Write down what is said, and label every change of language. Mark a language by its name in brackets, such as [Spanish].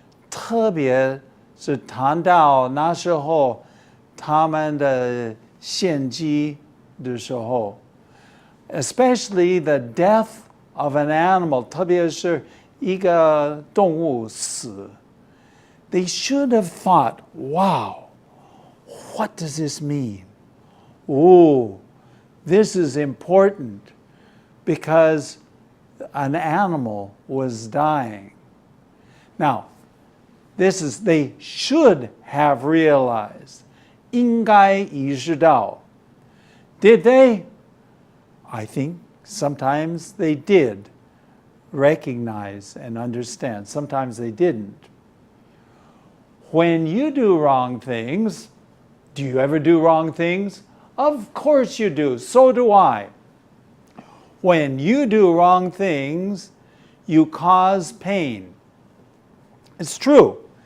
[Chinese] 特别是谈到那时候他们的献祭的时候 [English] especially the death of an animal, [Chinese] 特别是一个动物死 [English] they should have thought, wow, what does this mean? Oh, this is important because an animal was dying. Now, they should have realized. [Chinese] 应该意识到 [English] Did they? I think sometimes they did recognize and understand. Sometimes they didn't. When you do wrong things, do you ever do wrong things? Of course you do. So do I. When you do wrong things, you cause pain. It's true.